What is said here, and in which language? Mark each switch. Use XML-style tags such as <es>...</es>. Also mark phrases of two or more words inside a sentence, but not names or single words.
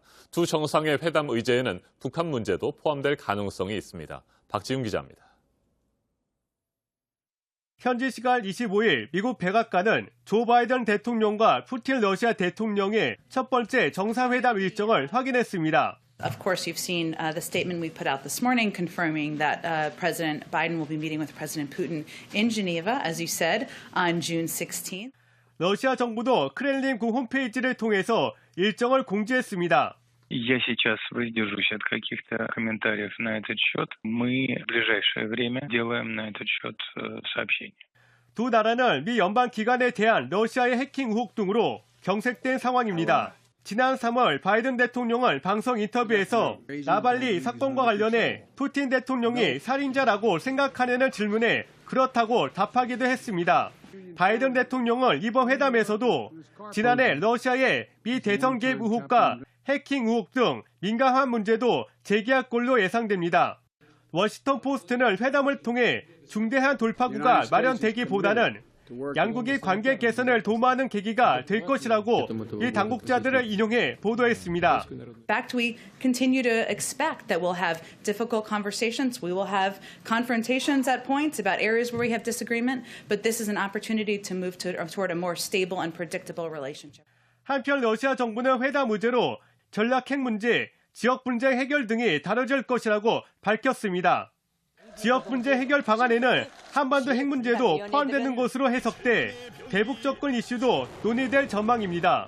<ko>두 정상의 회담 의제에는 북한 문제도 포함될 가능성이 있습니다. 박지훈 기자입니다. 현지 시간 25일 미국 백악관은 조 바이든 대통령과 푸틴 러시아 대통령의 첫 번째 정상회담 일정을 확인했습니다.</ko> <en>Of course, you've seen the statement we put out this morning confirming that President Biden will be meeting with President Putin in Geneva, as you said, on June 16th.</en> <ko>러시아 정부도 크렘린궁 홈페이지를 통해서 일정을 공지했습니다.</ko> <ru>Я сейчас воздержусь от каких-то комментариев на этот счет. Мы в ближайшее время делаем на этот счет сообщение.</ru> <ko>두 나라는 미 연방 기관에 대한 러시아의 해킹 의혹 등으로 경색된 상황입니다. 지난 3월 바이든 대통령은 방송 인터뷰에서 나발리 사건과 관련해 푸틴 대통령이 살인자라고 생각하냐는 질문에 그렇다고 답하기도 했습니다. 바이든 대통령은 이번 회담에서도 지난해 러시아의 미 대선 개입 의혹과 해킹 의혹 등 민감한 문제도 제기할 걸로 예상됩니다. 워싱턴 포스트는 회담을 통해 중대한 돌파구가 마련되기보다는 양국이 관계 개선을 도모하는 계기가 될 것이라고 이 당국자들을 인용해 보도했습니다.</ko> <en>In fact, we continue to expect that we'll have difficult conversations. We will have confrontations at points about areas where we have disagreement, but this is an opportunity to move toward a more stable and predictable relationship.</en> <ko>한편 러시아 정부는 회담 의제로 전략 핵 문제, 지역 분쟁 해결 등이 다뤄질 것이라고 밝혔습니다. 지역 문제 해결 방안에는 한반도 핵 문제도 포함되는 것으로 해석돼 대북 접근 이슈도 논의될 전망입니다.</ko>